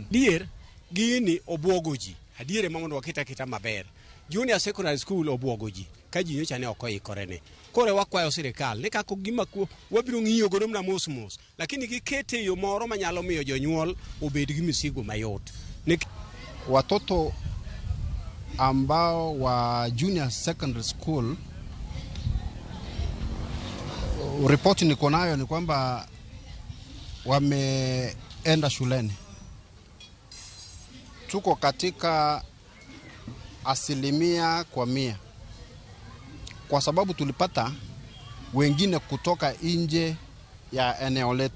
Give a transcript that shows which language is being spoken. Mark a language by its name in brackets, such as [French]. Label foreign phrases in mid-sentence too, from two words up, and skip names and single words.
[Luo (Kenya and Tanzania)] Dier gini obwogoji adiere mondo wakita maber. [English] Junior secondary school [Luo (Kenya and Tanzania)] obwogoji ka ji nyocha ne okoikore ne. Kore wakwayo sirikal ne kako gima wabiro ng'iyo godo mna mos lakini gikete yo moro manyalo miyo jonyuol obed gi misigo mayot. [Swahili] Watoto ambao wa [English] Junior Secondary School, [Swahili] ripoti niko nayo ni kwamba wameenda shuleni. Tuko katika 100% kwa sababu tulipata wengine kutoka nje ya eneo letu.